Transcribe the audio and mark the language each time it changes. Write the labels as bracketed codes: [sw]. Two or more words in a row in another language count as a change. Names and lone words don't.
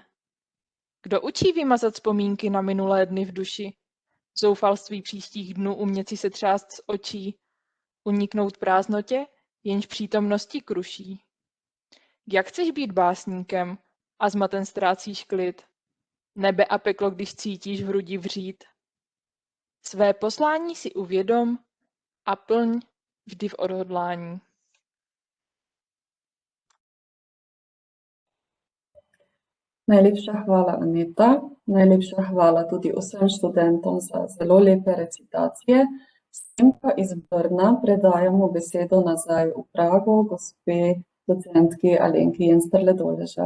[cs] Kdo učí vymazat vzpomínky na minulé dny v duši, zoufalství příštích dnů umět si se třást z očí, uniknout prázdnotě, jenž přítomnosti kruší? Jak chceš být básníkem a zmaten ztrácíš klid, nebe a peklo, když cítíš v hrudi vřít? Své poslání si uvědom a plň vždy v odhodlání. [sl] Najlepša hvala, Aneta. Najlepša hvala tudi vsem študentom za zelo lepe recitacije. S tem pa iz Brna predajamo besedo nazaj v Prago, gospe docentki Alenki Jensterle-Doležal.